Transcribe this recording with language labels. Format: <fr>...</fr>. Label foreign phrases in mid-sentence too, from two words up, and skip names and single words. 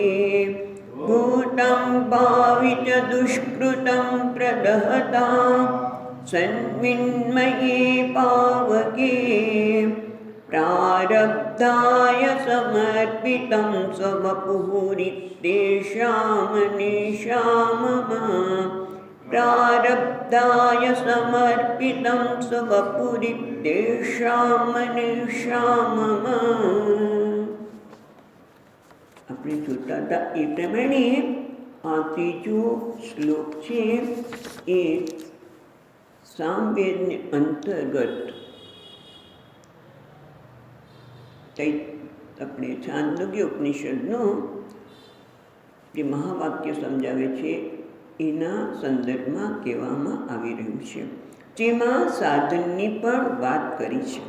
<sa>भूतं भाविच दुष्कृतं प्रदहता सन्मिन्मये पावके प्रारब्धाय समर्पितं स्ववपुरित्येषामनिशामम प्रारब्धाय समर्पितं स्ववपुरित्येषामनिशामम।</sa> <gu>આપણે જોતા હતા એ પ્રમાણે આ ત્રીજો શ્લોક છે એ સામવેદને અંતર્ગત આપણે છાંદોગ્ય ઉપનિષદનો જે મહાવાક્ય સમજાવે છે એના સંદર્ભમાં કહેવામાં આવી રહ્યું છે, જેમાં સાધનની પણ વાત કરી છે।</gu>